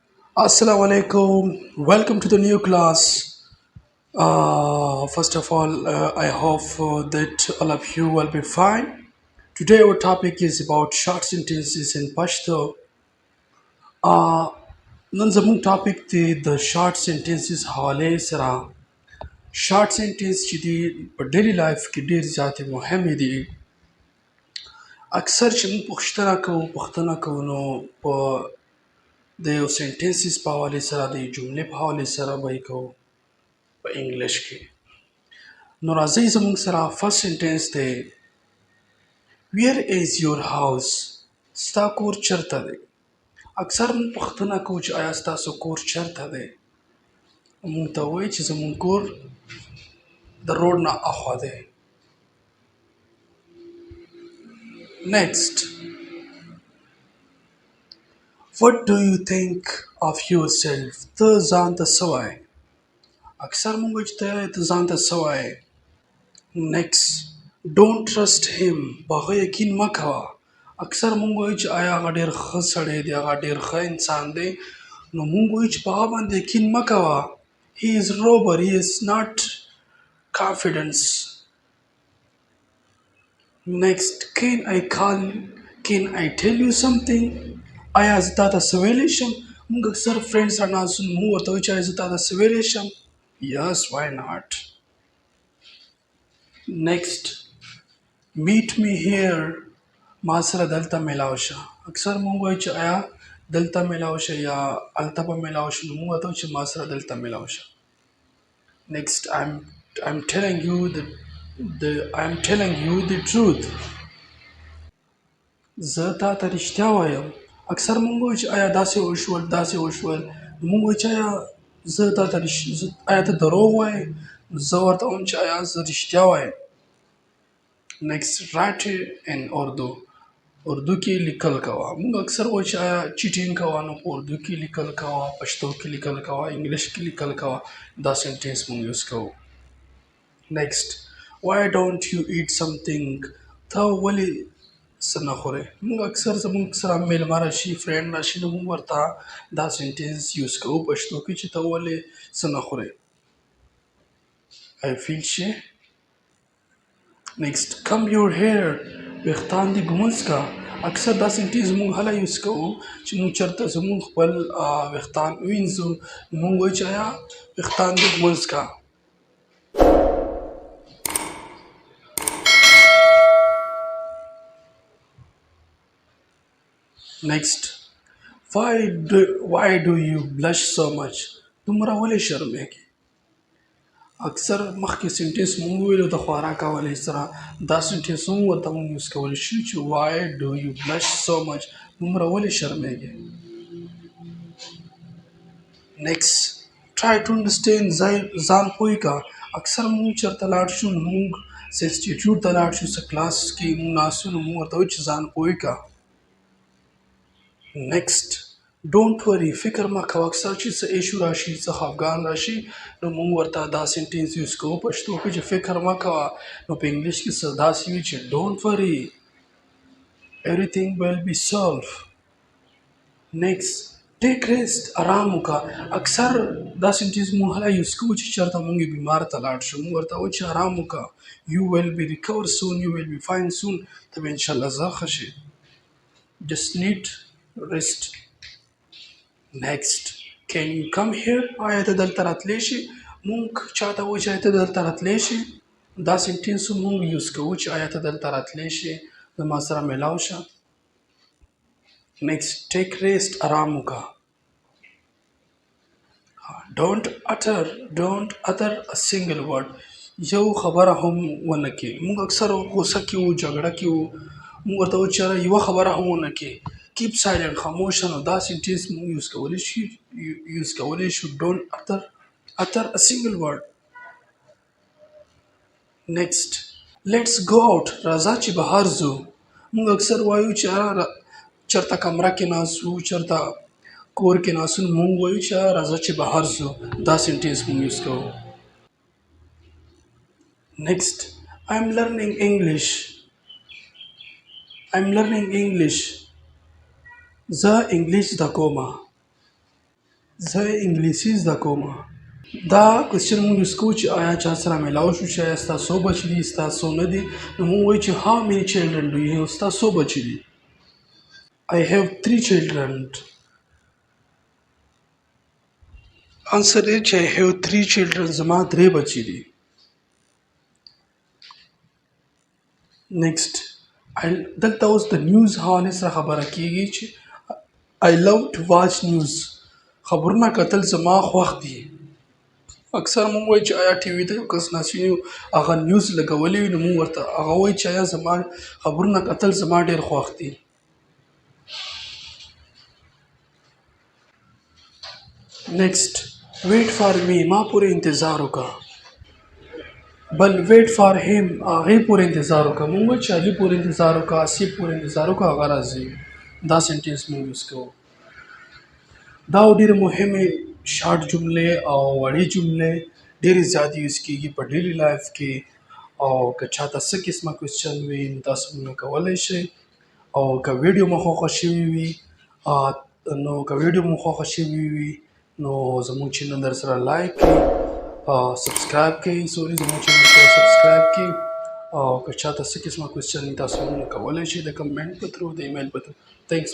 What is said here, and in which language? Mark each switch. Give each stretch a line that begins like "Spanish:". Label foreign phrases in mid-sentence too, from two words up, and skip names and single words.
Arabic: السلام عليكم.
English: Welcome to the new class. First of all, I hope that all of you will be fine. Today, our topic is about short sentences in Pashto.
Pashto: نن زموږ ټاپک دی د
English: short sentences
Pashto: حواله سره
English: short sentence
Pashto: چې دی په
English: daily life
Pashto: کې ډیر زیاتې مهمې دي اکثر چې موږ پوښتنه کوو نو په د یو سنټنسز په حواله سره د جملې په حواله سره به یې کوو په انګلیش کې نو راځئ زموږ سره
English: first sentence
Pashto: دی
English: where is your house
Pashto: ستا کور چرته دی اکثر موږ پوښتنه کوو چې آیا ستاسو کور چرته دی موږ ته وایي چې زموږ کور د روډ نه اخوا دی
English: next what do you think of yourself
Pashto: ته ځان ته څه وایې اکثر موږ وایو چې ته ځان ته څه وایې
English: next don't trust him
Pashto: په هغه یقین مه کوه اکثر موږ وایو چې آیا هغه ډېر ښه سړی دی هغه ډېر ښه انسان دی نو موږ وایو چې په هغه باندې یقین مه کوه
English: he is robber he is not confidence next can I tell you something
Pashto: آیا زه تا ته څه ویلی شم موږ اکثر فرینډ سره ناست یو موږ ورته وایو چې آیا زه تا ته څه ویلی شم
English: yes why not next meet me here
Pashto: ما سره دلته میلاو شه اکثر موږ وایو چې آیا دلته میلاو شه یا هلته به میلاو شه نو موږ ورته وایو چې ما سره دلته میلاو شه
English: next I'm telling you I'm telling you the truth
Pashto: زه تا ته رښتیا وایم اکثر موږ وایو چې آیا داسې وشول نو موږ وایو چې آیا ته دروغ وایې زه ورته وایم چې آیا زه رښتیا وایم
English: next write in
Pashto: اردو کې لیکل کوه موږ اکثر وایو چې آیا چیټینګ کوه نو په اردو کې لیکل کوه پښتو کې لیکل کوه انګلش کې لیکل کوه دا سنټنس موږ یوز کوو
English: next why don't you eat something
Pashto: ته ولې څه نه خورې موږ اکثر زموږ سره میلمه راشي فرینډ راشي نو موږ ورته دا سنټنس یوز کوو پښتو کې چې ته ولې څه نه خورې
English: I feel shy next come your hair
Pashto: ویښتان دې ږمنځ کا اکثر دا سنټنس موږ هله یوز کوو چې موږ چېرته زموږ خپل ویښتان ووینځو موږ وایو چې آیا ویښتان دې ږمنځ کا
English: next why do you blush so much
Pashto: دومره ولې شرمېږې اکثر مخکې سنټنس مونږ وویلو د خوراک حوالې سره دا سنټنس هم ورته مونږ یوز کولی شو چې
English: why do you blush so much
Pashto: دومره ولې شرمېږې
English: next try to understand
Pashto: ځان پوه کا اکثر مونږ چېرته لاړ شو نو مونږ سنسټیټیوټ ته لاړ شو څه کلاس کې مونږ ناست یو نو مونږ ورته وایو چې ځان پوه کا
English: next don't worry
Pashto: فکر مه کوه اکثر چې څه ایشو راشي څه خفګان راشي نو موږ ورته دا سنټنس یوز کوو پښتو کې چې فکر مه کوه نو په انګلیش کې څه داسې وي چې
English: don't worry everything will be solved next take rest
Pashto: آرام وکړه اکثر دا سنټنس موږ هله یوز کوو چې چېرته موږ بیمار ته لاړ شو موږ ورته وایو چې آرام وکړه
English: you will be recover soon you will be fine soon
Pashto: ته به انشاءالله زه ښه شې
English: just need rest next can you come here
Pashto: آیا ته دلته راتلی شي مونږ چاته وایو چې آیا ته دلته راتلی شي دا سنټنس مونږ یوز کوو چې آیا ته دلته راتلی شي زما سره میلاو شه
English: next take rest
Pashto: آرام وکړه
English: don't utter a single word
Pashto: یو خبره هم ونه کې مونږ اکثر غوسه کې وو جګړه کې وو مونږ ورته وایو چې یوه خبره هم ونه کې
English: keep silent
Pashto: خاموشه نو دا سنټنس موږ یوز کولی شو
English: don't utter a single word next let's go out
Pashto: راځه چې بهر ځو موږ اکثر وایو چې چرته کمره کې ناست وو چرته کور کې ناست وو موږ وایو چې راځه چې بهر ځو دا سنټنس موږ یوز کوو
English: next I'm learning English
Pashto: زه انګلیش زده کوم زه انګلیسي زده کوم. دا کوېسچن موږ یوز کوو چې آیا چا سره میلاو شو چې آیا ستا څو بچي دي ستا څو نه دي نو موږ وایو چې
English: how many children do you have
Pashto: ستا څو بچي دي.
English: I have 3 children. answer
Pashto: دی چې
English: I have 3 children
Pashto: زما 3 بچي دي. next دلته اوس د نیوز حوالې سره خبره کیږي چې
English: I love to watch news.
Pashto: خبرونه کتل زما خوښ دي. اکثر موږ وایو چې آیا ټي وي ته یو کس ناست وي هغه نیوز لګولی وي نو موږ ورته هغه وایو چې آیا زما خبرونه کتل زما ډېر خوښ دي.
English: next wait for me
Pashto: ما پورې انتظار وکړه. بل
English: wait for him
Pashto: هغې پورې انتظار وکړه. موږ وایو چې علي پورې انتظار وکړه آصف پورې انتظار وکړه هغه راځي. دا سنټینس موږ یوز کوو. دا ډېرې مهمې شارټ جملې او وړې جملې ډېرې زیاتې یوز کېږي په
English: daily life
Pashto: کې او که چاته څه قسمه کوېسچن وي نو تاسو موږ کولی شئ او که ویډیو مو خوښه شوې وي نو که ویډیو مو خوښه شوې وي نو زموږ چینل در سره لایک کړئ سبسکرایب کړئ زموږ چینل سره سبسکرایب کړئ او که چاته څه قسمه کوېسچن وي تاسو موږ کولی شئ د کمنټ په تھرو د ایمیل په تھرو.